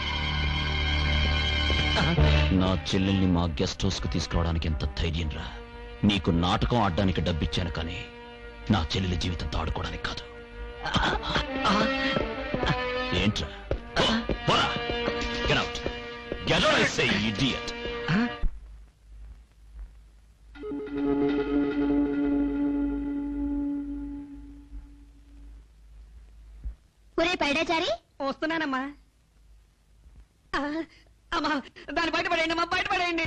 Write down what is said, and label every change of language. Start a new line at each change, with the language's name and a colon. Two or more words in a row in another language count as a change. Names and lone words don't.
Telugu: నా చెల్లెల్ని మా
English: guest house
Telugu: కు తీసుకురావడానికి ఎంత ధైర్యం రా? నీకు నాటకం ఆడడానికి డబ్బిచ్చాను కానీ నా చెల్లెలి జీవితంతో ఆడుకోవడానికి కాదు. ఏంట్రా? పోరా.
English: Get out. Get out, I say, idiot.
Telugu: ఒరే పైడాచారి, వస్తున్నానమ్మా. అమ్మా, దాన్ని బయటపడేయండి అమ్మా, బయటపడేయండి.